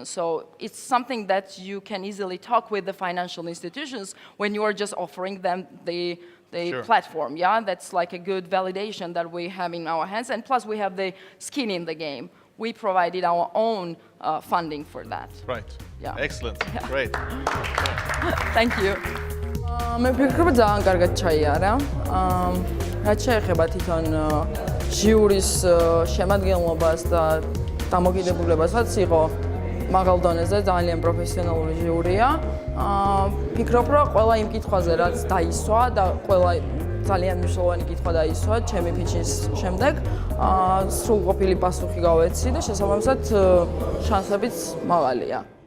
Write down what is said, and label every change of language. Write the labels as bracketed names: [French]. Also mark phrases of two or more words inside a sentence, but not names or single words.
[English] So it's something that you can easily talk with the financial institutions when you are just offering them the Sure. platform. Yeah, that's like a good validation that we have in our hands. And plus, we have the skin in the game. We provided our own funding for that. Right. Yeah. Excellent. Great. Thank you. [Georgian] მე ვფიქრობ ძალიან კარგად ჩაიარა. რაც შეეხება თვითონ ჟიურის შემადგენლობას და დამოკიდებულებასაც იყო მაღალ დონეზე, ძალიან პროფესიონალური ჟიურია. ვფიქრობ, რომ ყველა იმ კითხვაზე რაც დაისვა და ყველა ძალიან მნიშვნელოვანი კითხვა დაისვა ჩემი ფიჩის შემდეგ, სრულყოფილი პასუხი გავეცი და შესაბამისად შანსებიც მაღალია.